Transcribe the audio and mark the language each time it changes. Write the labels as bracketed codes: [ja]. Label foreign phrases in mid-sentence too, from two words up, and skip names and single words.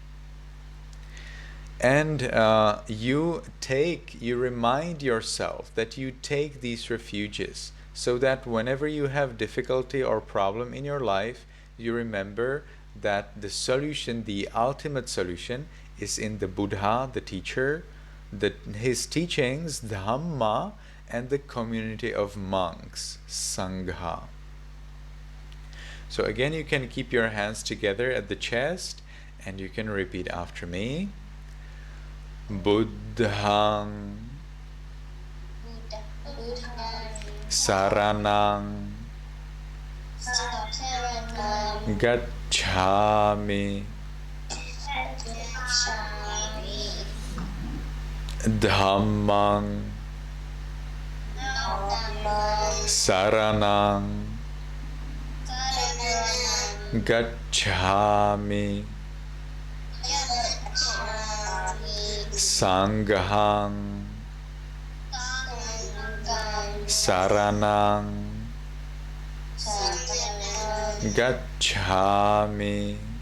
[en] And you remind yourself that you take these refuges so that whenever you have difficulty or problem in your life, you remember that the solution, the ultimate solution, is in the Buddha, the teacher, his teachings, Dhamma, and the community of monks, Sangha. So again, you can keep your hands together at the chest and you can repeat after me. [pi] Buddhang Saranang Gacchami Dhammang Saranang Gacchami Sanghang Saranang Gacchami.